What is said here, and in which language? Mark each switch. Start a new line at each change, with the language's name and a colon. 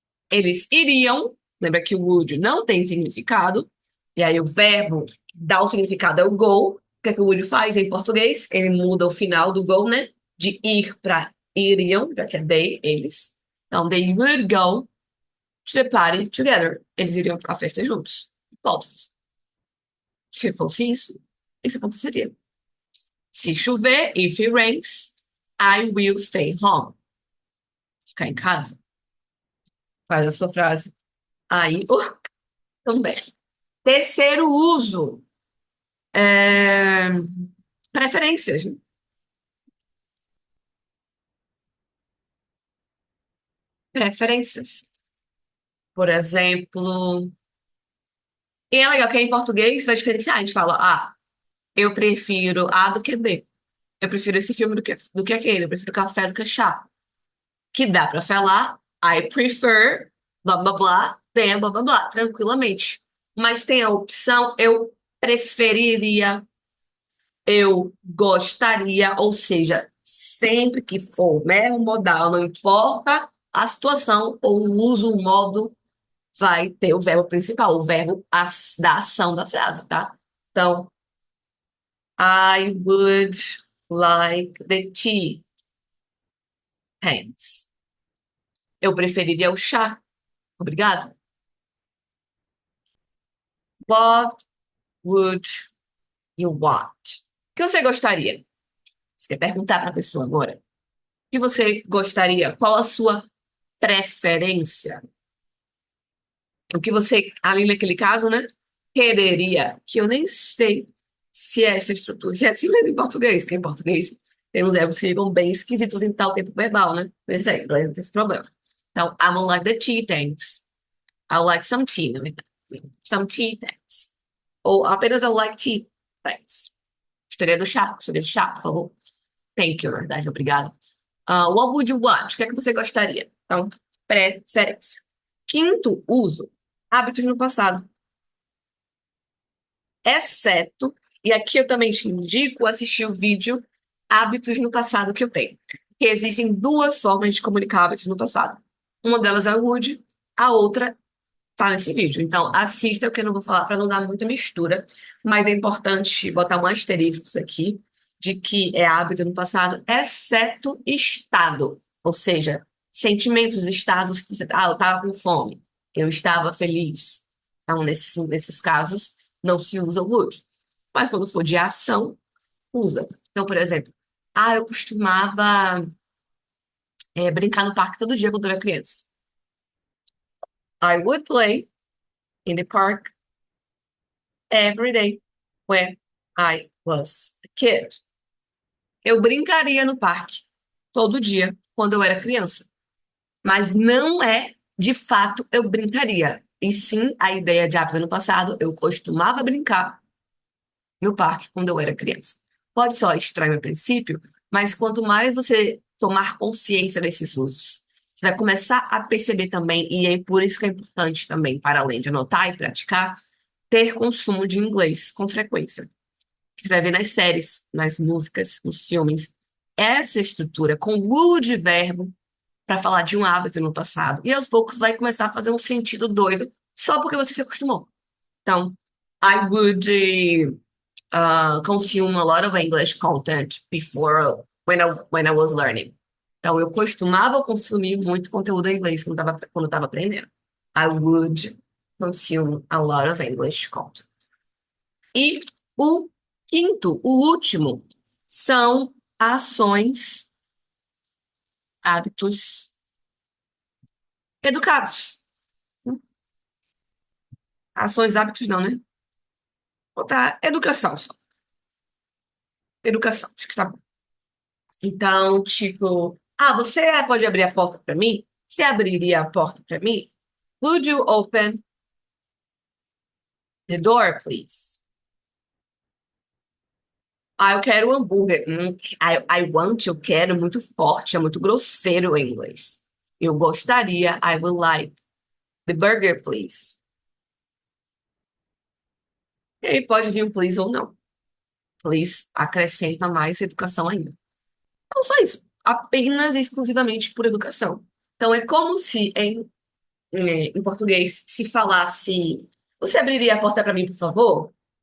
Portuguese: Eles iriam, lembra que o would não tem significado, e aí o verbo que dá o significado é o go. O que é que o would faz em português? Ele muda o final do go, né? De ir para iriam, já que é they, eles.
English: Então, they would go to the party together.
Portuguese: Eles iriam para a festa juntos. Hipótese. Se fosse isso aconteceria. Se chover,
English: if it rains, I will stay home.
Portuguese: Ficar em casa. Faz a sua frase. Aí, também. Terceiro uso. É, preferências. Né? Preferências. Por exemplo, e é legal que em português vai diferenciar. A gente fala, eu prefiro A do que B. Eu prefiro esse filme do que aquele. Eu prefiro café do que chá. Que dá pra falar,
English: I prefer, blá blá
Portuguese: blá, then blá blá blá, tranquilamente. Mas tem a opção, eu preferiria, eu gostaria, ou seja, sempre que for mero modal, não importa a situação ou o uso, o modo, vai ter o verbo principal, o verbo da ação da frase, tá?
English: Então, I would like the tea. Thanks.
Portuguese: Eu preferiria o chá. Obrigado.
English: What would you want?
Portuguese: O que você gostaria? Você quer perguntar para a pessoa agora? O que você gostaria? Qual a sua preferência? O que você, ali naquele caso, né? Quereria, que eu nem sei se é essa estrutura, se é assim mesmo em português, que em português tem uns verbos que ficam bem esquisitos em tal tempo verbal, né? Por exemplo, não tem esse problema.
English: Então, I would like the tea, thanks. I would like some tea, né? Some tea, thanks.
Portuguese: Ou apenas
English: I would like tea, thanks.
Portuguese: Gostaria de chá, por favor.
English: Thank you,
Portuguese: na verdade, obrigado.
English: What would you want?
Portuguese: O que é que você gostaria? Então, preferência. Quinto uso, hábitos no passado. Exceto, e aqui eu também te indico assistir o vídeo Hábitos no Passado que eu tenho. Que existem duas formas de comunicar hábitos no passado. Uma delas é o would, a outra tá nesse vídeo. Então, assista, que eu não vou falar para não dar muita mistura, mas é importante botar um asterisco aqui de que é hábito no passado, exceto estado, ou seja, sentimentos, estados que você, eu estava com fome, eu estava feliz. Então, nesses casos, não se usa o would. Mas quando for de ação, usa. Então, por exemplo, eu costumava brincar no parque todo dia quando eu era criança.
English: I would play in the park every day when I was a kid.
Portuguese: Eu brincaria no parque todo dia quando eu era criança. Mas não é, de fato, eu brincaria. E sim, a ideia de hábito no passado, eu costumava brincar no parque quando eu era criança. Pode soar estranho a princípio, mas quanto mais você tomar consciência desses usos, você vai começar a perceber também, e é por isso que é importante também, para além de anotar e praticar, ter consumo de inglês com frequência. Você vai ver nas séries, nas músicas, nos filmes, essa estrutura com o de verbo para falar de um hábito no passado. E aos poucos vai começar a fazer um sentido doido só porque você se acostumou.
English: Então, I would consume a lot of English content before when I was learning.
Portuguese: Então, eu costumava consumir muito conteúdo em inglês quando estava aprendendo.
English: I would consume a lot of English content.
Portuguese: E o Quinto, o último, são ações, hábitos educados. Ações, hábitos não, né? Vou botar educação só. Educação, acho que tá bom. Então, tipo, você pode abrir a porta para mim? Você abriria a porta para mim?
English: Would you open the door, please?
Portuguese: Eu quero um hambúrguer.
English: I want,
Portuguese: eu quero, muito forte, é muito grosseiro em inglês. Eu gostaria,
English: I would like the burger, please.
Portuguese: E aí pode vir um please ou não. Please acrescenta mais educação ainda. Não só isso, apenas e exclusivamente por educação. Então é como se em português se falasse: Você abriria a porta para mim, por favor?